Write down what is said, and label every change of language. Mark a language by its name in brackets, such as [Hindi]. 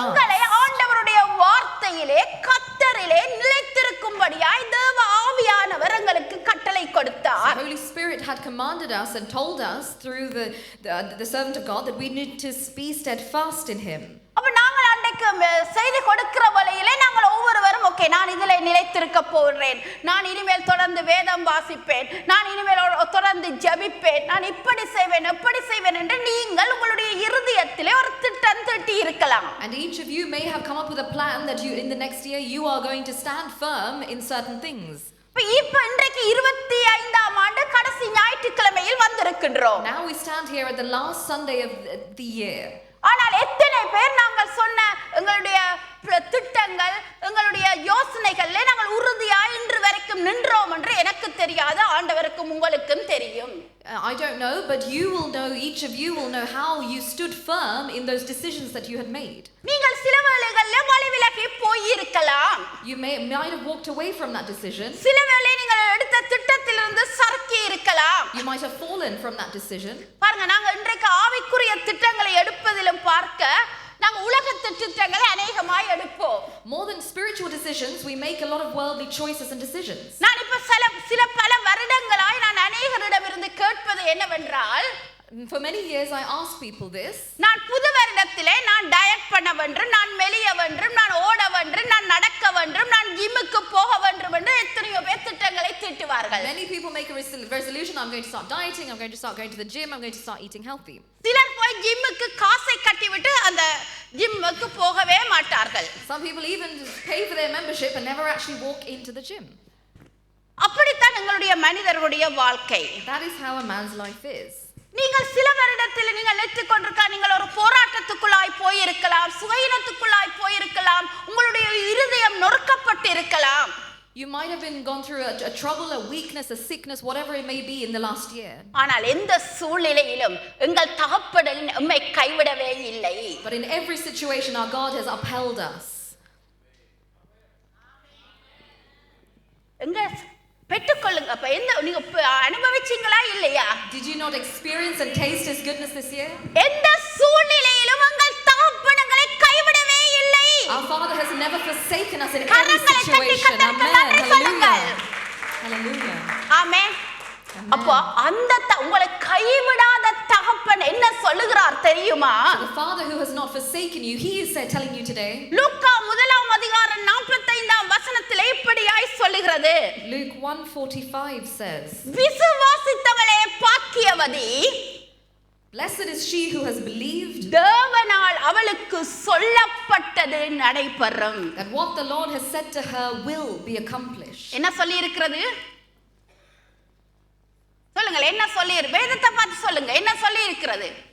[Tamil] உங்களை ஆண்டவருடைய வார்த்தையிலே கர்த்தரிலே நிலைத்திருக்கும்படியாய் தேவ ஆவியானவர் எங்களுக்கு கட்டளை கொடுத்தார். [English] The Holy Spirit had commanded us and told us through the servant of God that we need to be steadfast in him. [Tamil] அப்ப நாங்கள் அன்றைக்கு செய்தி கொடுக்கிற வழியிலே நாங்கள் ஒவ்வொருவரும் ஓகே நான் இதில் நிலைத்திருக்க போகிறேன், நான் இனிமேல் தொடர்ந்து வேதம் வாசிப்பேன், நான் இனிமேல் தொடர்ந்து ஜெபிப்பேன், நான் இப்படி செய்வேன் எப்படி செய்வேன் என்று நீங்கள் உங்களுடைய இருதயத்திலே ஒரு திட்டம் தீட்டி இருக்கலாம். [English] And each of you may have come up with a plan that you in the next year you are going to stand firm in certain things. [Tamil] இப்ப இன்றைக்கு 25ஆம் ஆண்டு கடைசி ஞாயிற்றுக்கிழமையில் வந்திருக்கின்றோம். [English] Now we stand here at the last Sunday of the year. [Tamil] ஆனால் எத்தனை பேர் நாங்கள் சொன்ன எங்களுடைய திட்டங்கள் எங்களுடைய யோசனைகளிலே நாங்கள் உறுதியாய் இன்று வரைக்கும் நின்றோம் என்று எனக்கு தெரியாது, ஆண்டவருக்கும் உங்களுக்கும் தெரியும். [English] I don't know, but you will know, each of you will know how you stood firm in those decisions that you had made. [Tamil] நீங்கள் சில வேளைகளில் வழி விலகி போய் இருக்கலாம். [English] You might have walked away from that decision. [Tamil] சில வேளை நீங்கள் எடுத்த திட்டத்திலிருந்து சறுக்கி இருக்கலாம். [English] You might have fallen from that decision. [Tamil] பாருங்க, நாங்க இன்றைக்கு ஆவிக்குரிய திட்டங்களை எடுப்பதிலும் பார்க்க நாங்க உலக திட்டங்களை அநேகமாய் எடுப்போம். [English] More than spiritual decisions, we make a lot of worldly choices and decisions. [Tamil] நான் இப்ப சில பல வருடங்களாய் நான் அநேகரிடமிருந்து கேட்பது என்னவென்றால், [English] For many years I ask people this. [Tamil] நான் புது வருடத்திலே நான் டயட் பண்ண வேண்டும், நான் மெலிய வேண்டும், நான் ஓட வேண்டும், நான் நடக்க வேண்டும், நான் ஜிம்முக்கு போக வேண்டும் என்று எத்தனையோ பேர் திட்டங்களை தீட்டுவார்கள். [English] Many people make a resolution, I'm going to start dieting, I'm going to start going to the gym, I'm going to start eating healthy. [Tamil] சிலர் போய் ஜிம்முக்கு காசை கட்டிவிட்டு அந்த ஜிம்முக்கு போகவே மாட்டார்கள். [English] Some people even pay for their membership and never actually walk into the gym. [Tamil] அப்படித்தான் எங்களுடைய மனிதர்களுடைய வாழ்க்கை. [English] That is how a man's life is. [Tamil] நீங்கள் சில வருடத்தில் நீங்கள் நினைத்துக் கொண்டிருக்க நீங்கள் ஒரு போராட்டத்துக்குள்ளாய் போயிருக்கலாம், சுகையினத்துக்குள்ளாய் போயிருக்கலாம், உங்களுடைய இருதயம் நொறுக்கப்பட்டு இருக்கலாம். [English] You might have gone through a trouble, a weakness, a sickness, whatever it may be in the last year. [Tamil] ஆனால் எந்த சூழ்நிலையிலும் எங்கள் தகப்பன் நம்மை கைவிடவே இல்லை. [English] But in every situation our God has upheld us. [Tamil] எங்க பெற்றுக்கொள்ளுங்க. அப்ப எந்த நீங்க அனுபவிச்சீங்களா இல்லையா? [English] Did you not experience and taste his goodness this year? [Tamil] எந்த சூழ்நிலையிலும் உங்கள் தகப்பன் உங்களை கைவிடவே இல்லை. [English] Our Father has never forsaken us in any situation. Amen. Hallelujah. Hallelujah. Amen. [Tamil] அப்போ அந்த உங்களை கைவிடாத தகப்பன் என்ன சொல்லுகிறார் தெரியுமா? [English] The Father who has not forsaken you, he is telling you today. [Tamil] லூக்கா 1:45 வசனத்திலே இப்படியாய் சொல்லுகிறது. [English] Luke 1:45 says, [Tamil] விசுவாசித்தவளே பாக்கியவதி, [English] blessed is she who has believed, [Tamil] தேவனால் அவளுக்கு சொல்லப்பட்டது நடைபெறும். [English] that what the Lord has said to her will be accomplished. [Tamil] என்ன சொல்லி இருக்கிறது? சொல்லுங்க, என்ன சொல்லி வேதத்தை பார்த்து சொல்லுங்க, என்ன சொல்லி இருக்கிறது?